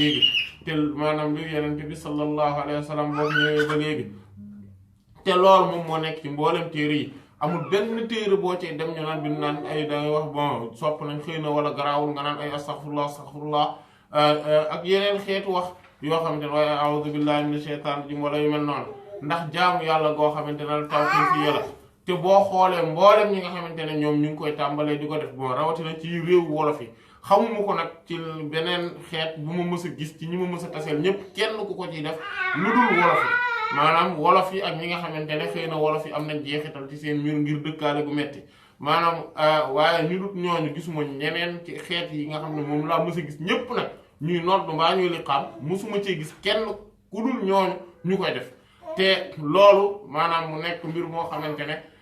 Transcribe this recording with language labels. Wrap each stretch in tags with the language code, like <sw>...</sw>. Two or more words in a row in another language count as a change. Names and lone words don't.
<wo>léegi te maanaam li yenente bi</wo> <ar>صلى الله عليه وسلم</ar> <wo>boobu ñëwee ba léegi te loolu moom moo nekk ci mboolem téere yi amul benn téere boo ci dem ñu naan bi naan ay dangay wax bon sopp nañ xëy na wala garaawul nga naan ay astaghfirullah ak yeneen xeetu wax yoo xamante ne waaye</wo> <ar>أعوذ بالله من الشيطان الرجيم</ar> <wo>wala yu mel noonu ndax jaamu yàlla goo xamante ne la tawqifi la te boo xoolee mboolem ñi nga xamante ne ñoom ñu ngi koy tàmbalee di ko def bon rawatina ci réew wolof yi xamuma ko nag ci beneen xeet bu ma mës a gis ci ñi ma mës a taseel ñëpp kenn ku ko ciy def lu dul wolof yi maanaam wolof yi ak ñi nga xamante ne xëy na wolof yi am nañ jeexital ci seen mbir ngir dëkkaale gu metti maanaam waaye ñu dut ñooñu gisuma ñeneen ci xeet yi nga xam ne moom laa mës a gis ñëpp nag ñuy nodd mbaa ñuy liqaam mësuma cee gis kenn ku dul ñooñu ñu koy def te loolu maanaam mu nekk mbir moo xamante ne</wo>